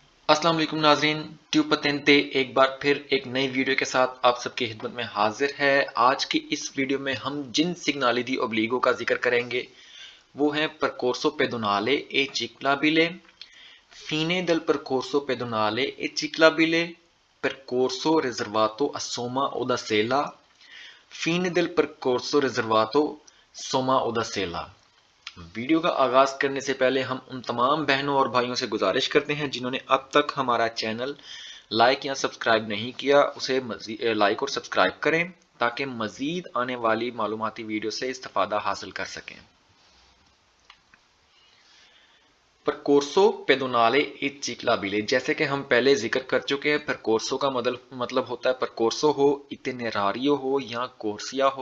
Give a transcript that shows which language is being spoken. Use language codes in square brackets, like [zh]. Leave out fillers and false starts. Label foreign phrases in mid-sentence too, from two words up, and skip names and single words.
[ur] السلام علیکم ناظرین, ٹیوب پاتینتے ایک بار پھر ایک نئی ویڈیو کے ساتھ آپ سب کی خدمت میں حاضر ہے. آج کی اس ویڈیو میں ہم جن [it] segnali di obbligo [ur] کا ذکر کریں گے وہ ہے [it] percorso pedonale e ciclabile, fine del percorso pedonale e ciclabile, percorso riservato a Somma o da Sela, fine del percorso riservato Somma o da Sela। [ur] ویڈیو کا آغاز کرنے سے پہلے ہم ان تمام بہنوں اور بھائیوں سے گزارش کرتے ہیں جنہوں نے اب تک ہمارا چینل لائک یا سبسکرائب نہیں کیا، اسے لائک اور سبسکرائب کریں تاکہ مزید آنے والی معلوماتی ویڈیو سے استفادہ حاصل کر سکیں. [it] percorso pedonale e ciclabile, [ur] جیسے کہ ہم پہلے ذکر کر چکے ہیں، پرکورسو کا مطلب ہوتا ہے پرکورسو ہو، اتینیراریو ہو یا کورسیا ہو.